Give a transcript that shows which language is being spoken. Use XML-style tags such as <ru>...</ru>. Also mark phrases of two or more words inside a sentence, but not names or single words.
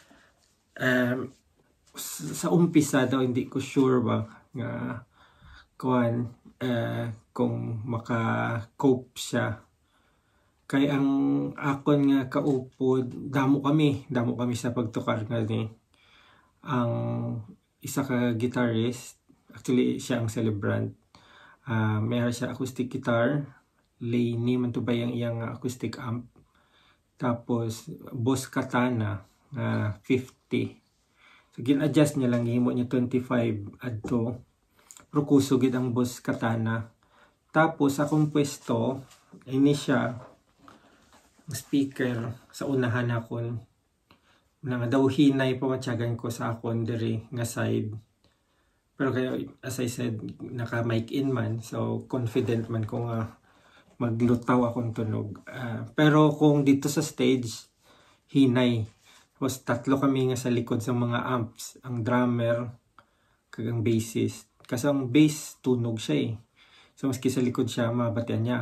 <hil>Sa umpisa daw hindi ko sure ba nga kung maka-cope siya. Kay ang akon nga kaupod, damo kami sa pagtukar nga ni. Ang isa ka guitarist, actually siya ang celebrant. Mayroon siya</hil> <en>acoustic guitar,</en> <hil>Laney man to ba yung iyang</hil> <en>acoustic amp.</en> <hil>Tapos Boss Katana 50. So gin-adjust niya lang, himo niya 25 adto. Pero kusugid ang Boss Katana. Tapos akong pwesto, ini siya speaker sa unahan akon. Nga daw hinay pa matyagan ko sa akon diri nga side. Pero kaya</hil> <en>as I said,</en> <hil>naka</hil> <en>mic in</en> <hil>man. So confident man ko nga maglutaw akong tunog. Pero kung dito sa stage, hinay. Tapos tatlo kami nga sa likod sa mga amps. Ang drummer, kag ang bassist. Kasi ang bass, tunog siya eh. So maski sa likod siya, mabatian niya.</hil>